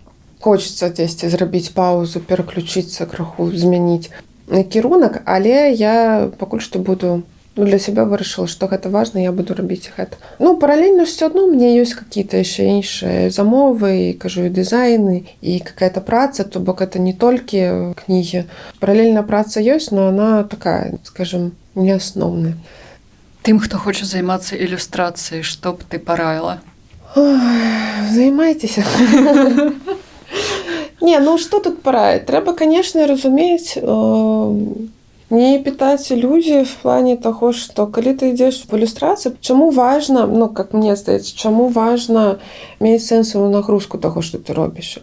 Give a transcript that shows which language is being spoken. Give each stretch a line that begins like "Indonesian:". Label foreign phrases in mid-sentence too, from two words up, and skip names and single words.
Belarusian: Хочацца дзесьці зрабіць паузу, пераключыцца крыху, змяніць кірунак, але я пакуль што буду, для сябе вырашыла, што гэта важна, я буду рабіць гэта. Паралельна ж всё адно
Russian: у меня
Belarusian: ёсць какие-то яшчэ іншыя замовы, і, кажу, і дызайны, і какая-то праца, то бок это не толькі кнігі. Паралельна праца ёсць,
Russian: но она такая, скажем, не асноўная.
Belarusian: Тым, хто хоча займацца ілюстрацыяй, што б ты параіла? Займайцеся. Не, што тут параіць? Трэба, канешне, разумець, не пытаць ілюзіі в плане таго, што калі ты ідзеш в ілюстрацыю, чаму важна,
Russian: как мне
Belarusian: здаецца, чаму важна мець сэнсавую нагрузку таго, што ты робіш.